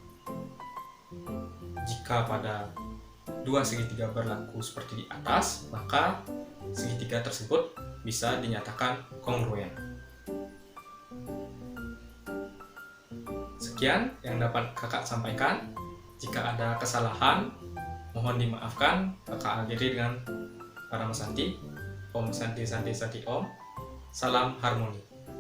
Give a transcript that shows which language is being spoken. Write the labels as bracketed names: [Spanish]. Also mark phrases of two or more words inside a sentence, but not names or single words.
[Indonesian] Jika pada dua segitiga berlaku seperti di atas, maka segitiga tersebut bisa dinyatakan kongruen. Sekian yang dapat kakak sampaikan. Jika ada kesalahan, mohon dimaafkan. Kakak akhiri dengan Parama Santi. [Sanskrit] Om Santi Santi Santi Om. [Indonesian] Salam harmoni.